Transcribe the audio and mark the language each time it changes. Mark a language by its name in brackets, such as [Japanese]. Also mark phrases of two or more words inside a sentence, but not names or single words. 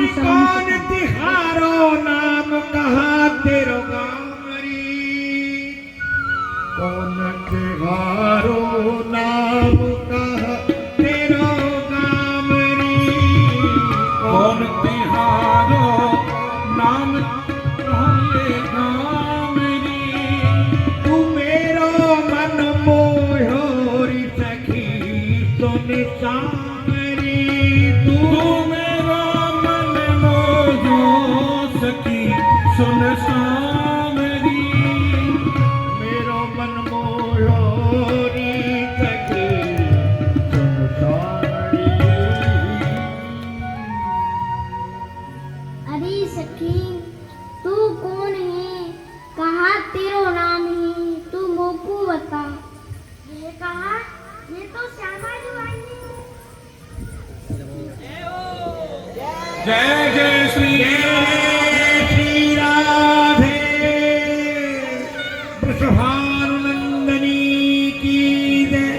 [Braj] कौन तिहारो नाम कहा तेरो गामरी, कौन तिहारो नाम कहा तेरो गामरी। कौन तिहारो नाम हरे गामरी। तू मेरो मन मोहोरी सखी सुन सामरी। तू मेरा मन मोहो सखी सुन सामरी। मेरो मन मोहोरी सखी सुन सामरी। अरे सखी तू कौन है, कहा तेरो नाम है, तू मोको बता। [Hindi] ये कहा ये तो श्यामा जो आई है। जय जय श्री जय श्री राधे वृषभानुनंदनी की जय।